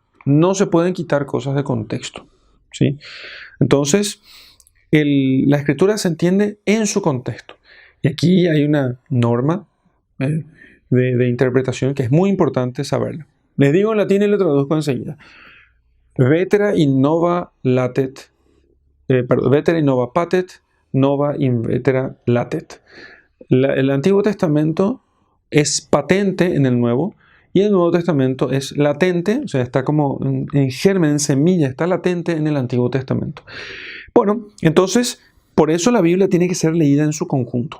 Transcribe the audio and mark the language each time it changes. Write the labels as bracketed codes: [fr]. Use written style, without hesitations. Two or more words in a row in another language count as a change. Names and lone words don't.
[es] No se pueden quitar cosas de contexto, ¿sí? Entonces, la escritura se entiende en su contexto. Y aquí hay una norma de interpretación que es muy importante saberla. Les digo en latín y le traduzco enseguida. [la] Vetera innova latet. Vetera innova patet, nova in vetera latet. [es] El Antiguo Testamento es patente en el Nuevo, y el Nuevo Testamento es latente, o sea, está como en germen, en semilla, está latente en el Antiguo Testamento. Bueno, entonces, por eso la Biblia tiene que ser leída en su conjunto.